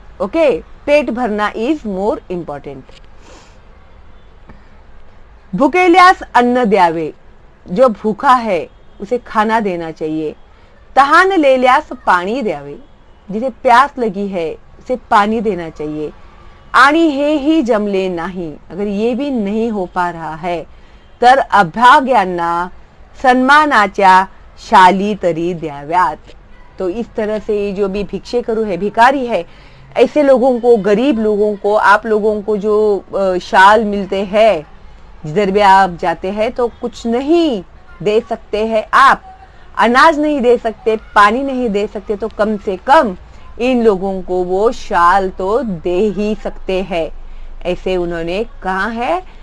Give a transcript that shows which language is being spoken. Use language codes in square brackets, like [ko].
[hi] Okay, पेट भरना [en] Is more important. [mr] भुकेल्यास अन्न द्यावे, [hi] जो भूखा है उसे खाना देना चाहिए. [mr] तहान लेल्यास पानी द्यावे, [hi] जिसे प्यास लगी है से पाणी देना चाहिए. [mr] आणि हेही जमले नाही, [hi] अगर ये भी नहीं हो पा रहा है [mr] तर अभाग्यांना सन्मानाच्या शाली तरी द्याव्यात. [hi] तो इस तरह से जो भी भिक्षेकरू है, भिखारी है, ऐसे लोगों को, गरीब लोगों को, आप लोगों को जो शाल मिलते हैं, जिधर भी आप जाते हैं तो कुछ नहीं दे सकते हैं, आप अनाज नहीं दे सकते, पानी नहीं दे सकते, तो कम से कम इन लोगों को वो शाल तो दे ही सकते हैं, ऐसे उन्होंने कहा है.